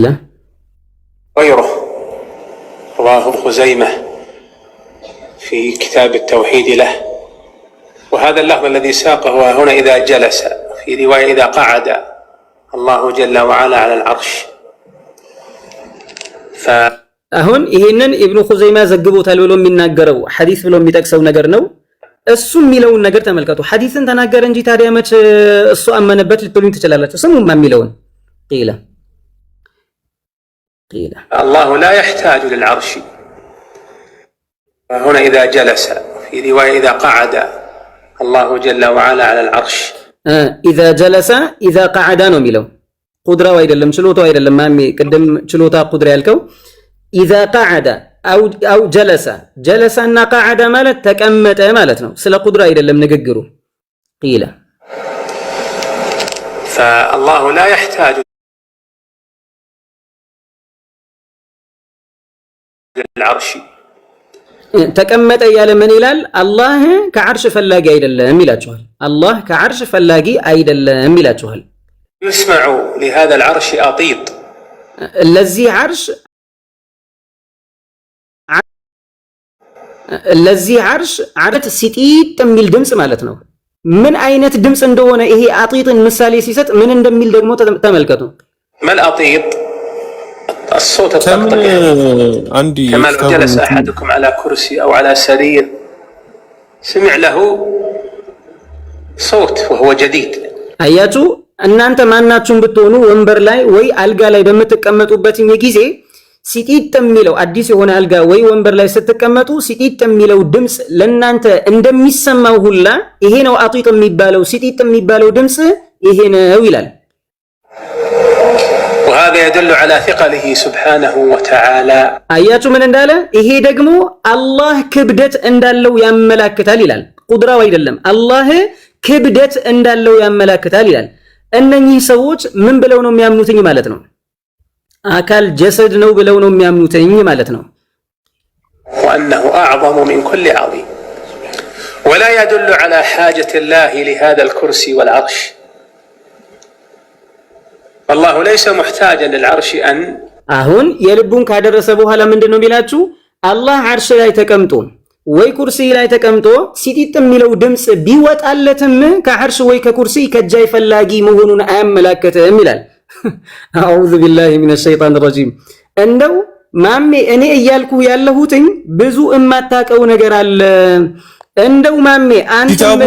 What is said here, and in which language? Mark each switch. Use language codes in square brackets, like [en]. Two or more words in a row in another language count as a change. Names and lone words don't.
[ar] غيره رواه ابن خزيمة في كتاب التوحيد له، وهذا اللفظ الذي ساقه هنا إذا جلس، في رواية إذا قعد الله جل وعلا على العرش. [am] አሁን ይሄንን ኢብኑ ኹዘይማ ዘግቦታል ብሎ የሚናገረው ሐዲስ ብሎ የሚጠቅሰው ነገር ነው እሱ የሚለውን ነገር ተመልከቱ ሐዲስን ተናገረ እንጂ ታዲያ መች እሱ አመነበት ልትሉኝ ትችላላችሁ ስሙማ የሚለውን قيل [ar] الله لا يحتاج للعرش، هنا إذا جلس، في رواية إذا قعد الله جل وعلا على العرش. إذا جلس إذا قعد [am] ነው የሚለው ቁድራው አይደለም ችሎታው አይደለም ማሚ ቅድም ችሎታ ቁድራ ያልከው [ar] إذا قعد أو جلس [am] እና قعد ማለት ተቀመጠ ማለት ነው ስለ ቁድራ አይደለም ንግግሩ قيل [ar] فالله لا يحتاج العرش [am] ተቀመጠ ያለ ምን ይላል አላህ ከዓርሽ ፈላጊ አይደለም ይላችኋል አላህ ከዓርሽ ፈላጊ አይደለም ይላችኋል [ar] يسمع لهذا العرش أطيط [am] ለዚህ ዓርሽ ዓረት ሲጢጥ የሚል ድምጽ ማለት ነው ምን አይነት ድምጽ እንደሆነ ይሄ አጢጥን ምሳሌ ሲሰጥ ምን እንደሚል ደግሞ ተመልከቱ [ar] ما الأطيط الصوت الطقطق كما لو جلس أحدكم على كرسي أو على سرير سمع له صوت وهو جديد [am] አያችሁ እናንተ ማናችሁም ብትሆኑ ወንበር ላይ ወይ አልጋ ላይ በመተቀመጡበት ጊዜ ሲጢጥ የሚለው አዲስ የሆነ አልጋ ወይ ወንበር ላይ ስትቀመጡ ሲጢጥ የሚለው ድምጽ ለናንተ እንደሚሰማው ሁላ ይሄ ነው አጢጥ የሚባለው ሲጢጥ የሚባለው ድምጽ ይሄ ነው ይላል [ar] وهذا يدل على ثقله سبحانه وتعالى [am] አያችሁ ምን እንዳለ ይሄ ደግሞ አላህ ክብደት እንዳለው ያመላክታል ይላል ቁድራው አይደለም አላህ ክብደት እንዳለው ያመላክታል ይላል እነኚህ ሰዎች ምን ብለው ነው የሚያምኑትኝ ማለት ነው አካል ጀሰድ ነው ብለው ነው የሚያምኑትኝ ማለት ነው [ar] وأنه أعظم من كل عظيم ولا يدل على حاجة الله لهذا الكرسي والعرش الله ليس محتاجا للعرش أن [am] አሁን የልቡን ካደረሰ በኋላ ምንድነው ቢላችሁ አላህ ዓርሽ ላይ ተቀምጦ ወይ ኩርሲ ላይ ተቀምጦ ሲጢጥ የሚለው ድምጽ ቢወጣለትም ከዓርሽ ወይ ከኩርሲ ከጃይ ፈላጊ መሆኑን አያመላክትም ይላል [ar] أعوذ بالله من الشيطان الرجيم [am] እንደው ማሜ እኔ እያልኩ ያለሁትኝ ብዙ እማታቀው ነገር አለ እንደው ማሜ አንተ